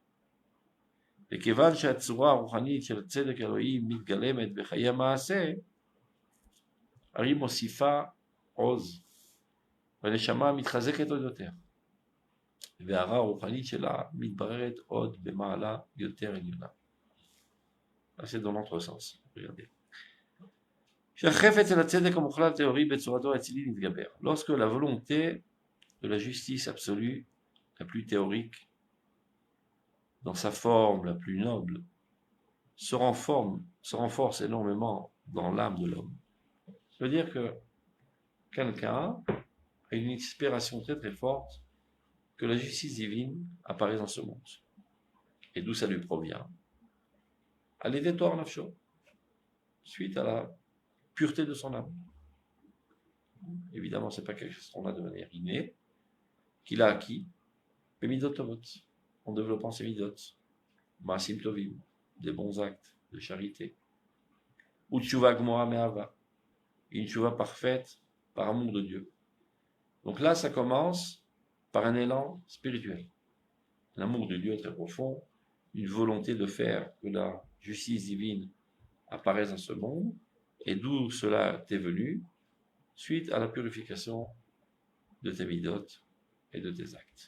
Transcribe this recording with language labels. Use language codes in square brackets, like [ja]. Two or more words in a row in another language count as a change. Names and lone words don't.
[he] וכיוון שהצורה הרוחנית של הצדק האלוהי מתגלמת בחיי המעשה, הרי מוסיפה עוז, והנשמה מתחזקת עוד יותר, וההרה הרוחנית שלה מתבררת עוד במעלה יותר עליונה. [fr] C'est dans l'autre sens, regardez. [he] שהחפץ אל הצדק המוחלט התיאורי בצורתו האצילית מתגבר. [fr] Lorsque la volonté de la justice absolue, la plus théorique, dans sa forme la plus noble, se renforce énormément dans l'âme de l'homme. Ça veut dire que quelqu'un a une inspiration très très forte que la justice divine apparaît dans ce monde. Et d'où ça lui provient? À l'aider [he] טוהר נפשו, [fr] suite à la pureté de son âme. Évidemment, ce n'est pas quelque chose qu'on a de manière innée, qu'il a acquis, mais [he] מידות טובות, [fr] en développant ses midot, [he] מעשים טובים, [fr] des bons actes de charité, ou [he] תשובה גמורה מאהבה, [fr] une tshuva parfaite par amour de Dieu. Donc là, ça commence par un élan spirituel. L'amour de Dieu est très profond, une volonté de faire que la justice divine apparaisse dans ce monde, et d'où cela t'est venu, suite à la purification de tes midot et de tes actes.